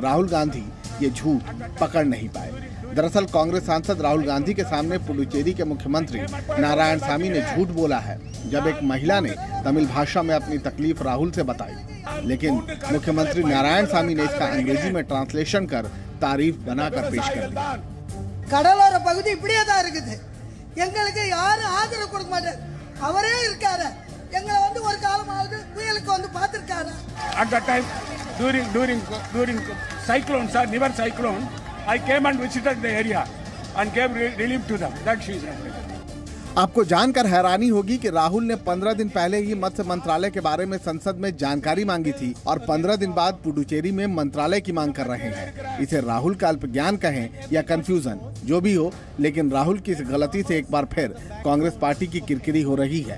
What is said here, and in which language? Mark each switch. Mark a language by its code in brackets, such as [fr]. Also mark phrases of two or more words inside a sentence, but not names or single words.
[hi] राहुल गांधी ये झूठ पकड़ नहीं पाए। दरअसल कांग्रेस सांसद राहुल गांधी के सामने पुडुचेरी के मुख्यमंत्री नारायणसामी ने झूठ बोला है, जब एक महिला ने तमिल भाषा में अपनी तकलीफ राहुल से बताई, लेकिन मुख्यमंत्री नारायणसामी ने इसका अंग्रेजी में ट्रांसलेशन कर तारीफ बनाकर पेश कर दिया। [ta] கடலோர பகுதி இப்படியே தான் இருக்குது. எங்களுக்கு யாரும் ஆதரவு கொடுக்க மாட்டாங்க. அவரே இருக்காரு. எங்களை வந்து ஒரு காலமாவது புயலுக்கு வந்து பார்த்திருக்காரு. [en] At that time, during cyclone, sir, Nivar cyclone, I came and visited the area and gave relief to them. That she is right. [hi] आपको जानकर हैरानी होगी कि राहुल ने 15 दिन पहले ही मत्स्य मंत्रालय के बारे में संसद में जानकारी मांगी थी और 15 दिन बाद पुडुचेरी में मंत्रालय की मांग कर रहे हैं। इसे राहुल का अल्प ज्ञान कहें या कंफ्यूजन, जो भी हो, लेकिन राहुल की इस गलती से एक बार फिर कांग्रेस पार्टी की किरकिरी हो रही है।